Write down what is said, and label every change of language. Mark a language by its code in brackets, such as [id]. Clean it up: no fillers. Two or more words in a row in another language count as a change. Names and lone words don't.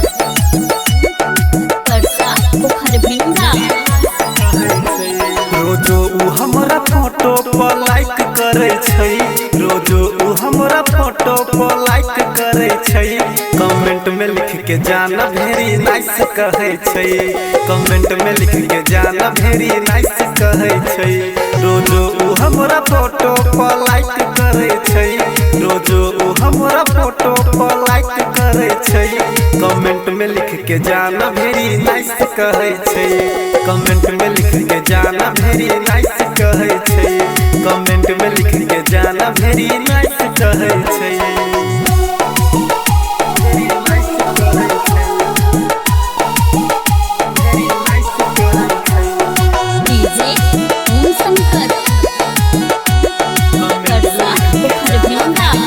[mai] परसा पोखर भिंगा. रोजो उ हमरा फोटो पर लाइक करे छै रोजो उ हमरा फोटो पर लाइक करे छै कमेंट में लिख के जाना [en] very nice [mai] कहे छै कमेंट में लिख के जाना [en] very nice [mai] कहे छै रोजो उ हमरा फोटो पर लाइक करे छै रोजो उ हमरा फोटो पर लाइक करे छै कमेंट में लिख के जाना [en] very nice [mai] कहे छै कमेंट में लिख के जाना [en] very nice [mai] कहे छै कमेंट में लिख के जाना [en] very nice [mai] कहे छै [en] very nice [mai] कहे छै [en] very nice [mai] कहे छै DJ Om Shankar. परसा पोखर भिंगा.